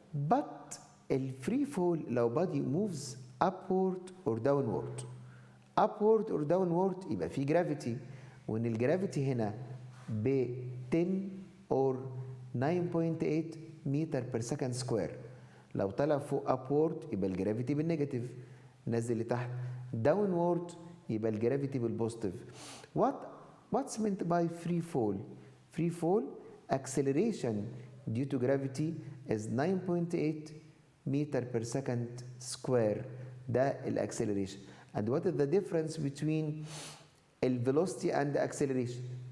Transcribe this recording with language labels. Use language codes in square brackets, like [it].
[en] But ال free fall لو body moves upward or downward. upward or downward [ar] يبقى في [en] gravity [ar] وان الجرافيتي هنا ب 10 [en] or 9.8 [ar] متر [en] per second square. [ar] لو طلع فوق upward يبقى الجرافيتي بالنيجاتيف، نزل لتحت downward يبقى الجرافيتي بالبوزيتيف. [en] What's meant by free fall? Free fall acceleration due to gravity is 9.8 meter per second square. [ar] ده الاكسلريشن. [en] And what is the difference between velocity and the acceleration?